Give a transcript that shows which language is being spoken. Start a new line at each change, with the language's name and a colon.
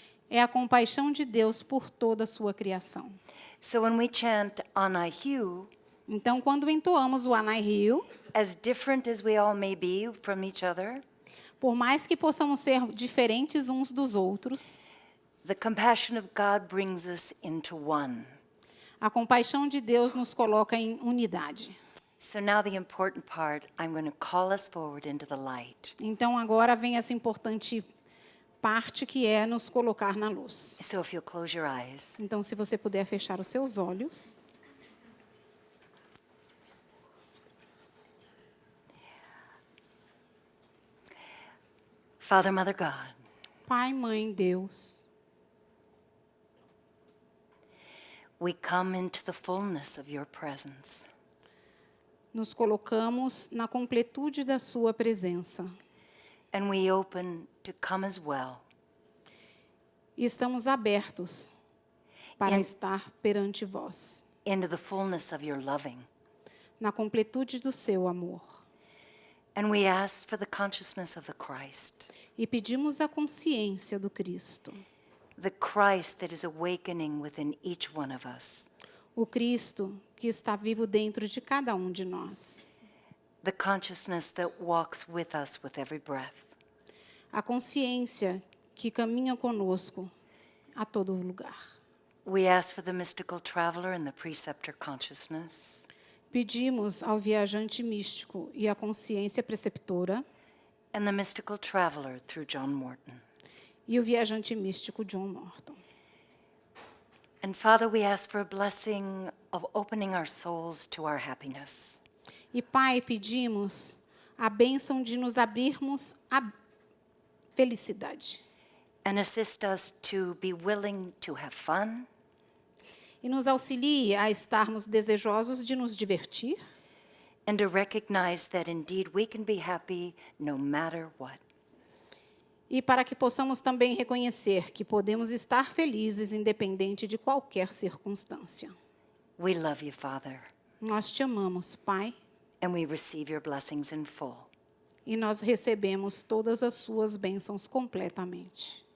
Portuguese: é a compaixão de Deus por toda a sua criação.
English: So when we chant Anahu,
Portuguese: Então, quando entoamos o Anai Rio,
English: as different as we all may be from each other,
Portuguese: por mais que possamos ser diferentes uns dos outros,
English: the compassion of God brings us into one.
Portuguese: a compaixão de Deus nos coloca em unidade.
English: So now the important part, I'm going to call us forward into the light.
Portuguese: Então, agora vem essa importante parte que é nos colocar na luz.
English: So if you'll close your eyes.
Portuguese: Então, se você puder fechar os seus olhos.
English: Father, Mother, God,
Portuguese: Pai, Mãe, Deus,
English: we come into the fullness of your presence.
Portuguese: nos colocamos na completude da sua presença.
English: And we open to come as well.
Portuguese: E estamos abertos para
English: And-
Portuguese: estar perante vós,
English: Into the fullness of your loving.
Portuguese: na completude do seu amor.
English: And we ask for the consciousness of the Christ.
Portuguese: E pedimos a consciência do Cristo.
English: The Christ that is awakening within each one of us.
Portuguese: O Cristo que está vivo dentro de cada um de nós.
English: The consciousness that walks with us with every breath.
Portuguese: A consciência que caminha conosco a todo lugar.
English: We ask for the mystical traveler and the preceptor consciousness.
Portuguese: Pedimos ao viajante místico e à consciência preceptora
English: And the mystical traveler through John Morton.
Portuguese: e o viajante místico John Morton.
English: And Father, we ask for a blessing of opening our souls to our happiness.
Portuguese: E Pai, pedimos a bênção de nos abrirmos felicidade.
English: and assist us to be willing to have fun,
Portuguese: E nos auxilie a estarmos desejosos de nos divertir
English: and to recognize that indeed we can be happy no matter what.
Portuguese: e para que possamos também reconhecer que podemos estar felizes independente de qualquer circunstância.
English: We love you, Father,
Portuguese: Nós te amamos, Pai,
English: and we receive your blessings in full.
Portuguese: e nós recebemos todas as suas bênçãos completamente.